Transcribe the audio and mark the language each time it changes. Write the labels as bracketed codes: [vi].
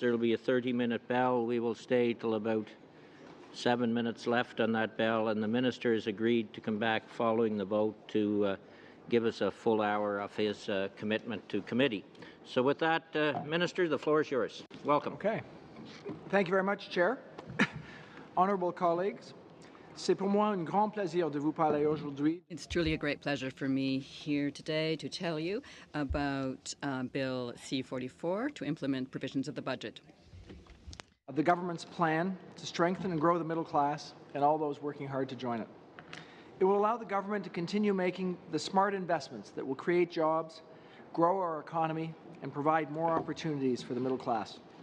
[en] There will be a 30-minute bell. We will stay till about 7 minutes left on that bell, and the Minister has agreed to come back following the vote to give us a full hour of his commitment to committee. So with that, Minister, the floor is yours. Welcome. Okay. Thank you very much, Chair. Honourable colleagues, [fr] c'est pour moi un grand plaisir de vous parler aujourd'hui. [en] It's truly a great pleasure for me here today to tell you about Bill C-44 to implement provisions of the budget. Of the government's plan to strengthen and grow the middle class and all those working hard to join it. It will allow the government to continue making the smart investments that will create jobs, grow our economy, and provide more opportunities for the middle class.